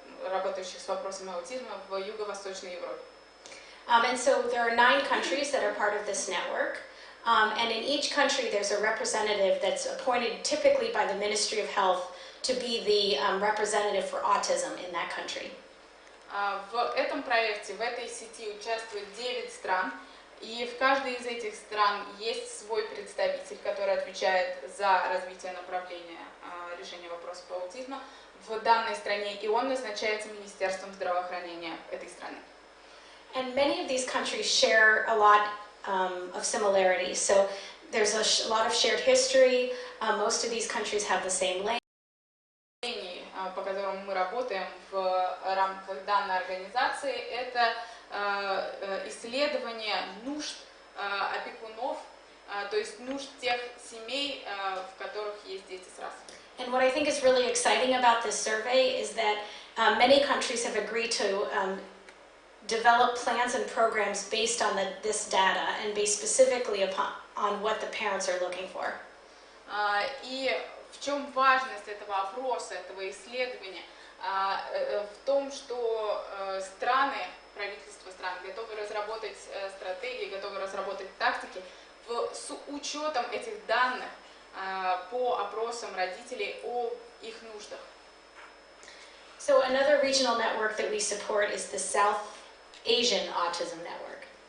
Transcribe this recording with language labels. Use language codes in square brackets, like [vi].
[ru] работающих с вопросами аутизма в Юго-Восточной Европе. [en] And so there are 9 countries that are part of this network. And in each country there's a representative that's appointed typically by the Ministry of Health to be the representative for autism in that country. [ru] В этом проекте, в этой сети участвует 9 стран, и в каждой из этих стран есть свой представитель, который отвечает за развитие направления решения вопросов аутизма в данной стране, и он назначается Министерством здравоохранения этой страны. [en] And many of these countries share a lot of similarities. So there's a lot of shared history. Most of these countries have the same language. [ru] По которому мы работаем в рамках данной организации, это исследование нужд опекунов, то есть нужд тех семей, в которых есть дети с расой. [en] And what I think is really exciting about this survey is that many countries have agreed to develop plans and programs based on this data and based specifically on what the parents are looking for. [ru] И в чем важность этого опроса, этого исследования? В том, что правительства стран готовы разработать стратегии, готовы разработать тактики с учетом этих данных по опросам родителей о их нуждах. [en] So another regional network that we support is the South Asian Autism Network.